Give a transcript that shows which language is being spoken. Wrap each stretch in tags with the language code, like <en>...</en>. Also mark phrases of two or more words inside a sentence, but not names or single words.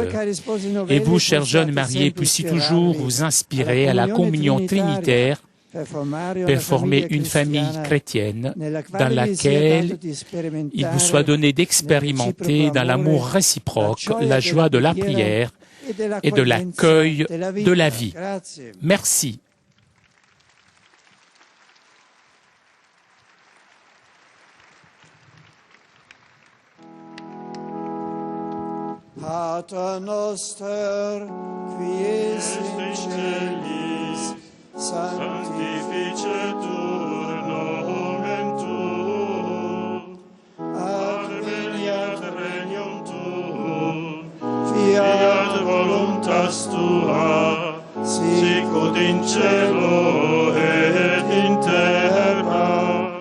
<fr>Et vous, chers jeunes mariés, puissiez toujours vous inspirer à la communion trinitaire pour former une famille chrétienne dans laquelle il vous soit donné d'expérimenter dans l'amour réciproque la joie de la prière et de l'accueil de la vie. Merci.</fr> <la>Pater noster, qui es in celis, sanctificetur nomen tuum, adveniat regnum tuum, fiat voluntas tua, sicut in cielo et in terra.</la>